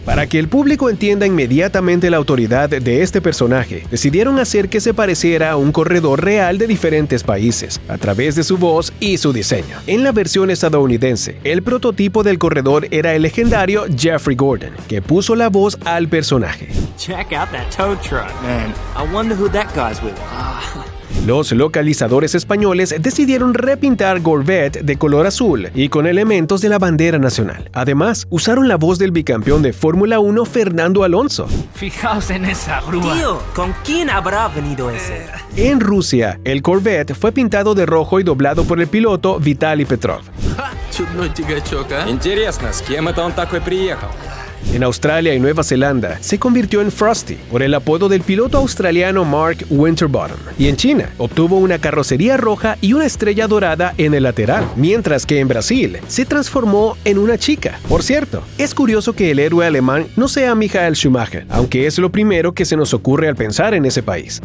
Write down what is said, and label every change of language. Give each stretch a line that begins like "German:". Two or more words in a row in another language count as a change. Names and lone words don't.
Spanish: Para que el público entienda inmediatamente la autoridad de este personaje, decidieron hacer que se pareciera a un corredor real de diferentes países, a través de su voz y su diseño. En la versión estadounidense, el prototipo del corredor era el legendario Jeffrey Gordon, que puso la voz al personaje.
English: Check out that tow truck, man. I wonder who that guy's with.
Spanish: Los localizadores españoles decidieron repintar Gorbat de color azul y con elementos de la bandera nacional. Además, usaron la voz del bicampeón de Fórmula 1 Fernando Alonso. Fijaos en esa grúa. Tío, ¿con quién habrá venido ese? En Rusia, el Corvette fue pintado de rojo y doblado por el piloto Vitaly Petrov.
Russian: Чудной тягачок, а? Интересно, с кем это он такой приехал?
Spanish: En Australia y Nueva Zelanda, se convirtió en Frosty por el apodo del piloto australiano Mark Winterbottom. Y en China, obtuvo una carrocería roja y una estrella dorada en el lateral, mientras que en Brasil, se transformó en una chica. Por cierto, es curioso que el héroe alemán no sea Michael Schumacher, aunque es lo primero que se nos ocurre al pensar en ese país.